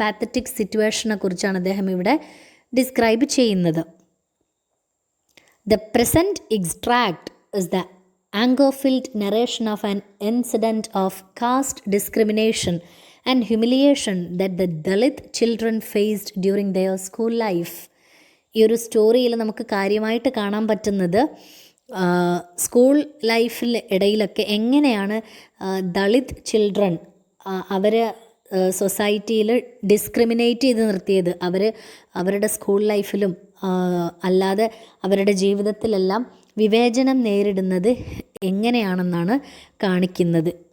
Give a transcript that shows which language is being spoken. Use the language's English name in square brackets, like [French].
[Malayalam] Pathetic സിറ്റുവേഷനെ കുറിച്ചാണ് അദ്ദേഹം ഇവിടെ ഡിസ്ക്രൈബ് ചെയ്യുന്നത്. [English] The present extract is the anger-filled narration of an incident of caste discrimination and humiliation that the Dalit children faced during their school life. [Malayalam] ഈ ഒരു സ്റ്റോറിയിൽ നമുക്ക് കാര്യമായിട്ട് കാണാൻ പറ്റുന്നത് സ്കൂൾ ലൈഫിൽ ഇടയിലൊക്കെ എങ്ങനെയാണ് ദളിത് ചിൽഡ്രൻ അവരെ സൊസൈറ്റിയിൽ ഡിസ്ക്രിമിനേറ്റ് ചെയ്ത് നിർത്തിയത്. അവരുടെ സ്കൂൾ ലൈഫിലും അല്ലാതെ അവരുടെ ജീവിതത്തിലെല്ലാം വിവേചനം നേരിടുന്നത് എങ്ങനെയാണെന്നാണ് കാണിക്കുന്നത്.